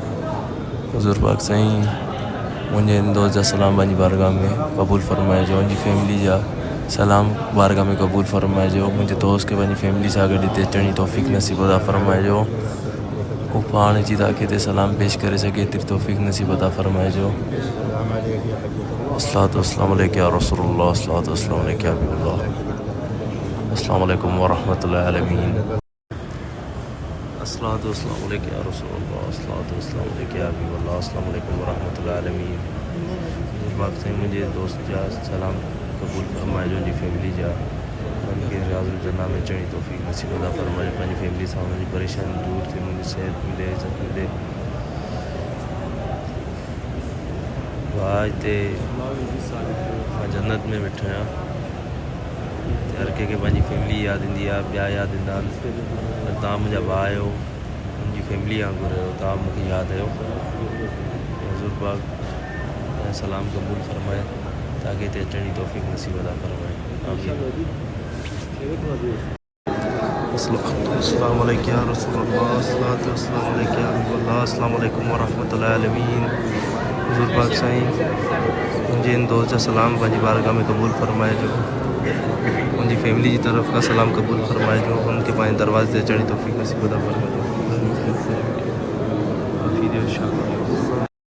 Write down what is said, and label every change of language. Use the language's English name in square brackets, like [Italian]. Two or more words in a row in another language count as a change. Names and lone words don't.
[Sindhi] हुज़ूर पाक साईं मुंहिंजे इन दोस्त जा सलाम पंहिंजी बारगाह में क़बूल फरमाइजो, मुंहिंजी फैमिली जा सलाम बारगाह में क़बूल फरमाइजो, मुंहिंजे दोस्त खे पंहिंजी फैमिली सां गॾु हिते अचण जी तौफ़ीक़ नसीब अता फरमाइजो, हू पाण अची तव्हांखे हिते सलाम पेश करे सघे एतिरी तौफ़ीक़ नसीब अता फरमाइजो। [Arabic] الصلاة والسلام عليك يا رسول الله، الصلاة والسلام عليك يا حبيب الله، السلام عليكم ورحمة الله عالمين. الصلاة والسلام عليك يا رسول الله، الصلاة والسلام عليك يا حبيب الله، السلام عليكم ورحمة الله عالمين. [Sindhi] पाक साईं मुंहिंजे दोस्त जा सलाम क़बूल फरमाइजो, मुंहिंजी फैमिली जा उनखे रियाज़ुल जन्नह में अचण जी तौफ़ीक़ नसीब अता फरमाइजो, पंहिंजी फैमिली सां उनजी परेशानी दूर थिए, मुंहिंजी सेहत मिले, इज़त मिले। वाह हिते मां जन्नत में वेठो आहियां, हर कंहिंखे पंहिंजी फैमिली यादि ईंदी आहे, ॿिया यादि ईंदा आहिनि। तव्हां मुंहिंजा भाउ आहियो, मुंहिंजी फैमिली वांगुरु आहियो, तव्हां मूंखे यादि आहियो। हुज़ूर पाक सलाम क़बूल फरमाए, तव्हांखे हिते अचण जी तौफ़ीक़ नसीब अता फरमाए। आमीन। [Arabic] السلام عليكم يا رسول الله، الصلاة والسلام عليك يا حبيب الله، السلام عليكم ورحمة الله عالمين. [Sindhi] हुज़ूर पाक साईं मुंहिंजे इन दोस्त जा सलाम पंहिंजी बारगाह में क़बूल फरमाइजो। मुंहिंजी फैमिली जी तरफ़ खां सलाम क़बूल फरमाइजो, उनखे पंहिंजे दरवाज़े ते अचण जी तौफ़ीक़ नसीब अता फरमाइजो।